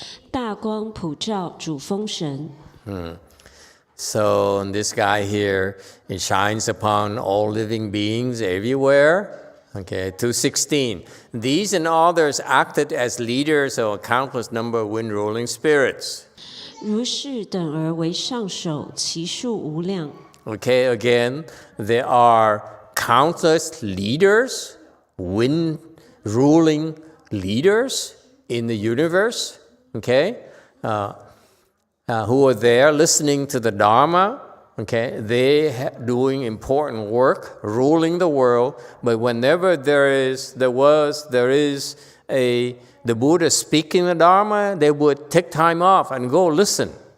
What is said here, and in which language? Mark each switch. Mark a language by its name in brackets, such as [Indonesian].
[Chinese] 大光普照主风神。 [English] So this guy here, it shines upon all living beings everywhere. Okay, 216. These and others acted as leaders of a countless number of wind-ruling spirits. [Chinese] 如是等而为上首，其数无量。 [English] Okay, again, there are countless leaders, wind-ruling leaders in the universe, okay, who are there listening to the Dharma, okay, they doing important work, ruling the world, but whenever the Buddha speaking the Dharma, they would take time off and go listen.